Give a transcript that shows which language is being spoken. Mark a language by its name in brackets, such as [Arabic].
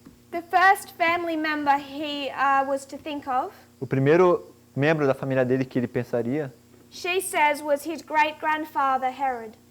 [English] The first family member he was to think of, [Portuguese] O primeiro membro da família dele que ele pensaria, [English] she says, was his great-grandfather Herod.